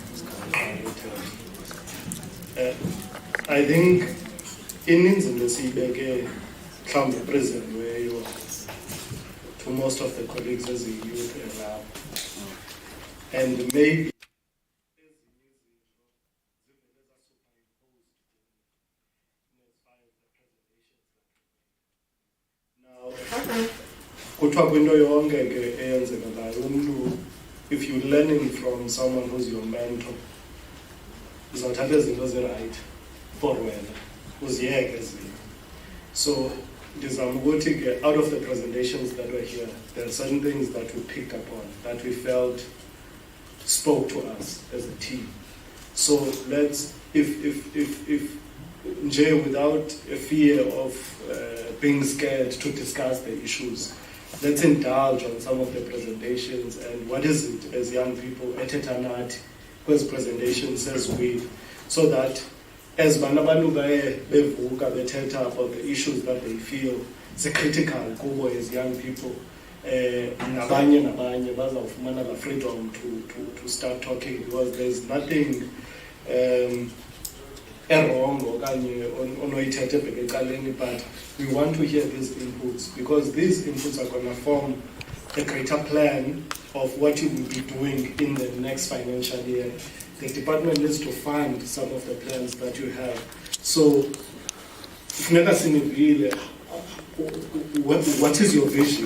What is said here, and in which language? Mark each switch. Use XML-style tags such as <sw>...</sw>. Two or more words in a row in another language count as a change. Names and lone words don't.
<en>I think in the CBK, come present where you are to most of the colleagues as a youth and maybe</en> <xh>kuthiwa kwinto yonke ke eyenzekalayo umntu,</xh> <en>if you're learning from someone who's your mentor,</en> <xh>uzawuthatha izinto ezirayithi for wena uziyeke ezinye.</xh> <en>So</en> <xh>ndizama ukuthi ke</xh> <en>out of the presentations that were here, there are certain things that we picked up on that we felt spoke to us as a team. So let's, if nje without a fear of being scared to discuss the issues, let's indulge on some of the presentations and what is it as young people</en> <xh>etetanathi kwezi</xh> <en>presentation says we, so that as</en> <xh>banabantu bevuka bethetha</xh> <en>about the issues that they feel critical kubo as young people,</en> <xh>nabanye bazawufumana</xh> <en>the freedom to start talking, because there's nothing</en> <xh>wrong okanye onoyithethe bhekecaleni,</xh> <en>but we want to hear these inputs, because these inputs are going to form a greater plan of what you will be doing in the next financial year. The department needs to fund some of the plans that you have. So, what is your vision?</en>